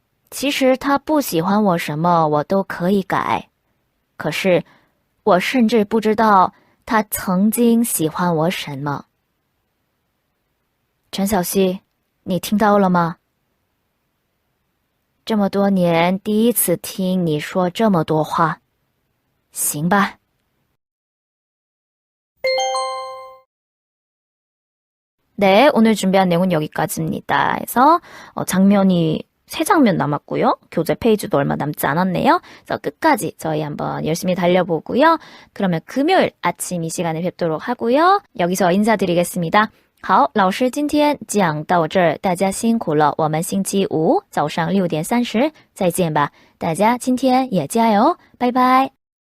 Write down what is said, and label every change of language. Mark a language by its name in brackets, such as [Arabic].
[Chinese] 其实他不喜欢我什么我都可以改可是我甚至不知道他曾经喜欢我什么陈小希你听到了吗这么多年第一次听你说这么多话行吧 [Korean] 네, 오늘 준비한 내용은 여기까지입니다. 그래서 장면이 3장면 남았고요. 교재 페이지도 얼마 남지 않았네요. 그래서 끝까지 저희 한번 열심히 달려보고요. 그러면 금요일 아침 이 시간에 뵙도록 하고요. 여기서 인사드리겠습니다. [Chinese] 好，老师今天讲到这儿，大家辛苦了。我们星期五早上6点30再见吧。大家今天也加油，拜拜。